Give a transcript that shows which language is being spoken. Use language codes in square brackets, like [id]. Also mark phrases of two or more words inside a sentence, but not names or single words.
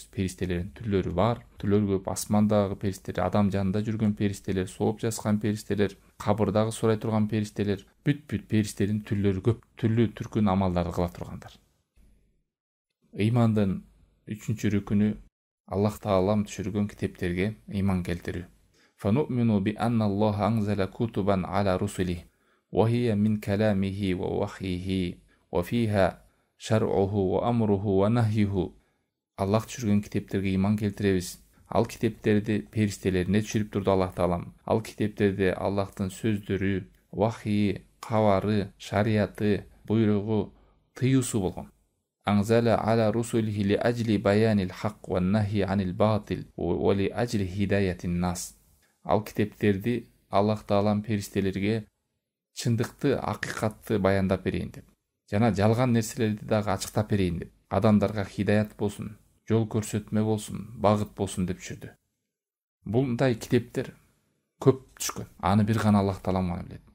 [ky] Периштелердин түрлөрү бар, түрлөрү көп. Асмандагы периштелер, адам жанында жүргөн периштелер, сооп жазган периштелер, кабырдагы сурай турган периштелер, бүт периштелердин түрлөрү көп, түрлүү түркүн амалдарды кыла тургандар. Имандын 3-чү рүкүнү Аллах Таалам түшүргөн китептерге иман келтирүү. [ar] فنؤمن بأن الله أنزل كتبا على رسله وهي من كلامه ووحيه وفيها شرعه وأمره ونهيه. [ky] Аллах түшүргөн китептерге иман келтиребиз. Ал китептерди периштелерине түшүрүп турду Аллах Таалам. Ал китептерде Аллахтын сөздөрү, вахийи, кабары, шарияты, буйругу, тыюусу болгон. [ar] أنزل على رسله لأجل بيان الحق ونهي عن الباطل ولأجل هداية الناس. [ky] Ал китептерди Аллах Таалам периштелерге чындыкты, акыйкатты баяндап берейин деп, жана жалган нерселерди дагы ачыктап берейин деп, адамдарга хидаят болсун, жол көрсөтмө болсун, багыт болсун деп жүрдү. Мындай китептер көп түшкөн. Аны бир гана Аллах таалам гана билет.